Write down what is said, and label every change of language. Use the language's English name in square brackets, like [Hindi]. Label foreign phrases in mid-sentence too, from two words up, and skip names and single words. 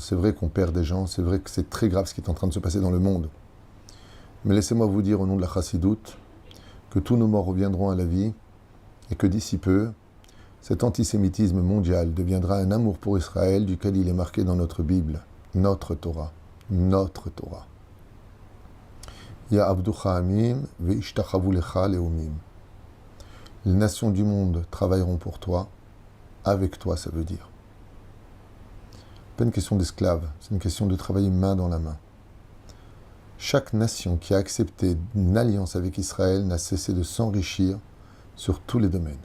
[French] C'est vrai qu'on perd des gens, c'est vrai que c'est très grave ce qui est en train de se passer dans le monde. Mais laissez-moi vous dire au nom de la Chassidoute que tous nos morts reviendront à la vie et que d'ici peu, cet antisémitisme mondial deviendra un amour pour Israël duquel il est marqué dans notre Bible, notre Torah. Notre Torah. [Hebrew] יעבדוך עמים וישתחוו לך לאומים. [French] Les nations du monde travailleront pour toi, avec toi, ça veut dire. Pas une question d'esclave, c'est une question de travailler main dans la main. Chaque nation qui a accepté une alliance avec Israël n'a cessé de s'enrichir sur tous les domaines.